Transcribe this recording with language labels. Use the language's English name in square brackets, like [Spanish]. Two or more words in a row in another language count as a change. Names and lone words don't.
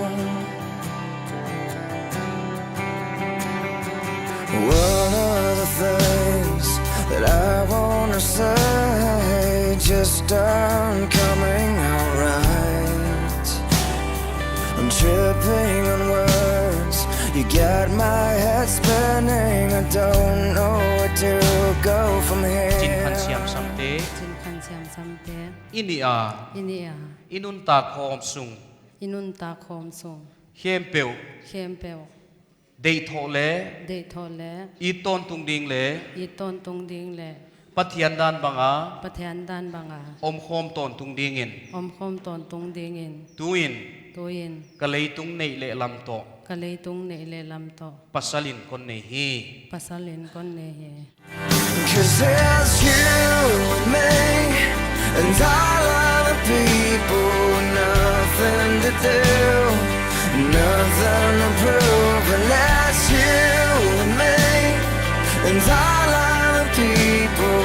[English] One of the things that I wanna say just aren't coming out right. I'm tripping on words, you got my head spinning. I don't know where to go from here. [Tedim Chin] Chin Khan Siam Samte Chin Khan Siam Samte Inia Inun Ta Khom Sung Inun Ta Khom Sung Hem Peu Khem Peu Dei Tho Le Dei Tho Le Iton Tung Ding Le Yiton Tung Ding Le Pathian Dan Banga Pathian Dan Banga Khom Ton Tung Ding In Om Khom Ton Tung Ding In Tuin Kalei Tung Nei Le Lam To Kalei Tung Nei Le Lam To Pasalin Kon Nei Hi Pasalin Kon Ne He. [English] 'Cause it's you and me, and all other people with nothing to do, nothing to prove. And that's you and me, and all other people.